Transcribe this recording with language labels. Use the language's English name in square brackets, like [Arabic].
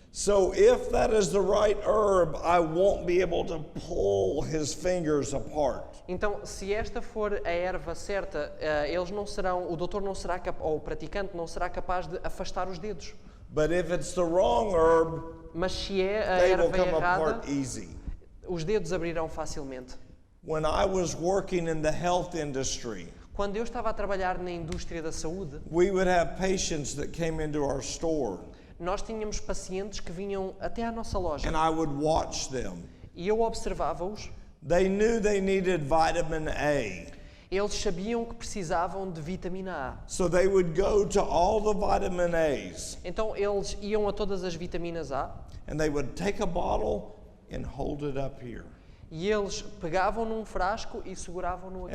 [English] So if that is the right herb, I won't be able to pull his fingers apart. [Portuguese] Então, se esta for a erva certa, o doutor não será ou o praticante não será capaz de afastar os dedos. [English] But if it's the wrong herb, [Portuguese] Mas se é a [English] they will [Portuguese] erva [English] come [Portuguese] errada, [English] apart easy. [Portuguese] os dedos abrirão facilmente. [English] When I was working in the health industry, [Portuguese] Quando eu estava a trabalhar na indústria da saúde, [English] we would have patients that came into our store, [Portuguese] nós tínhamos pacientes que vinham até à nossa loja [English] and I would watch them. [Portuguese] e eu observava-os. [English] They knew they needed vitamin A, [Portuguese] Eles sabiam que precisavam de vitamina A. [English] so they would go to all the vitamin A's, [Portuguese] Então eles iam a todas as vitaminas A [English] and they would take a bottle and hold it up here. [Portuguese] e eles pegavam num frasco e seguravam-no aqui.